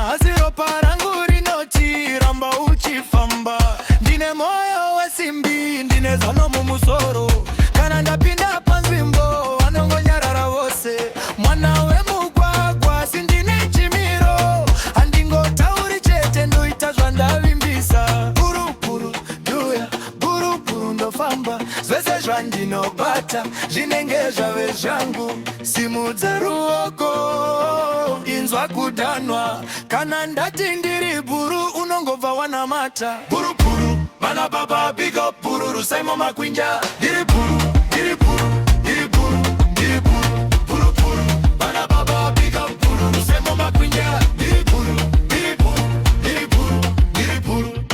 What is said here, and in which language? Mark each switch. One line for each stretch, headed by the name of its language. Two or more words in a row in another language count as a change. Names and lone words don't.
Shona: Asi ropa rangu rinoti ramba uchifamba. Ndine moyo wesimbi, ndine zano mumusoro. Kana ndapinda panzvimbo, vanongonyarara vose. Mwana wemugwagwa, sindine chimiro. Handingotauri chete, ndoita zvandavimbisa. Buru, buru, ndoya, buru, buru, ndofamba. Zvese zvandinobata, zvinenge zvave zvangu. Simudza ruoko, inzwa kudhanwa. Kana ndati ndiri buru, unongobva wanamata. Buru, buru, vana baba,
English: big up,
Shona: buru, Rusaimo Makwinja. Ndiri buru, ndiri buru, ndiri buru, ndiri buru, buru, buru. Vana baba,
English: big up,
Shona: buru, Rusaimo Makwinja. Ndiri buru, ndiri buru, ndiri buru, ndiri buru.